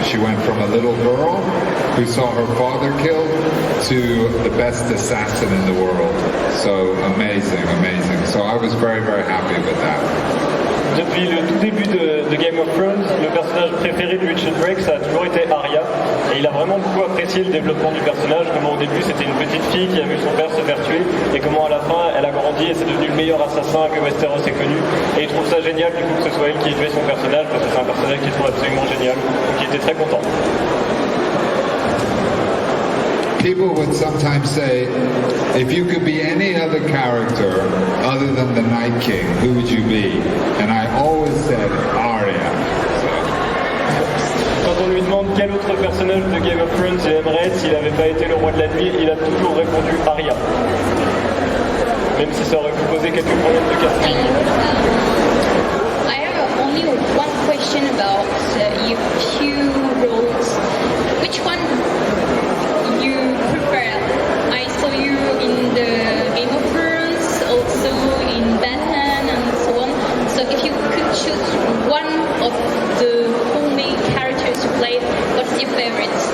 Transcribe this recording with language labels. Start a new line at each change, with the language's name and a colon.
English: She went from a little girl who saw her father killed to the best assassin in the world. So amazing, amazing. So I was very, very happy with that.
French: Depuis le tout début de Game of Thrones, le personnage préféré de Richard Drake, ça a toujours été Arya. Et il a vraiment beaucoup apprécié le développement du personnage, comment au début c'était une petite fille qui a vu son père se faire tuer, et comment à la fin elle a grandi et c'est devenu le meilleur assassin que Westeros ait connu. Et il trouve ça génial du coup que ce soit elle qui ait tué son personnage, parce que c'est un personnage qu'il trouve absolument génial. Donc il était très content.
English: People would sometimes say, if you could be any other character other than the Night King, who would you be? And I always said Arya.
French: Quand on lui demande quel autre personnage de Game of Thrones il aimerait être s'il n'avait pas été le roi de la nuit, il a toujours répondu Arya. Même si ça aurait pu poser quelques problèmes de casting.
English: I have only one question about your two roles. Which one you prefer? I saw you in the Game of Thrones, also in Batman and so on. So if you could choose one of the four main characters to play, what's your favorite?